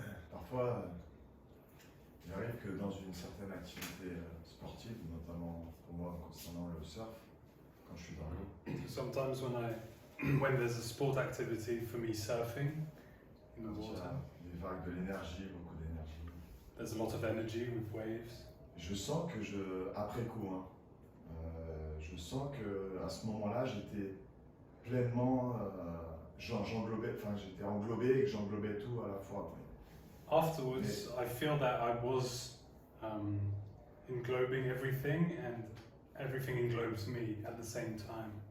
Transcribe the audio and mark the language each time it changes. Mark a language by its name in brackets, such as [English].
[French] parfois, il arrive que dans une certaine activité sportive, notamment pour moi concernant le surf, quand je suis dans l'eau. [English] Sometimes when there's a sport activity for me surfing in the [French] Il y [English] water, [French] a des vagues, de l'énergie, beaucoup d'énergie. [English] there's a lot of energy with waves. [French] Je sens que après coup, je sens que à ce moment-là, j'étais pleinement, j'étais englobé et que j'englobais tout à la fois. [English] Afterwards, I feel that I was englobing everything, and everything englobes me at the same time.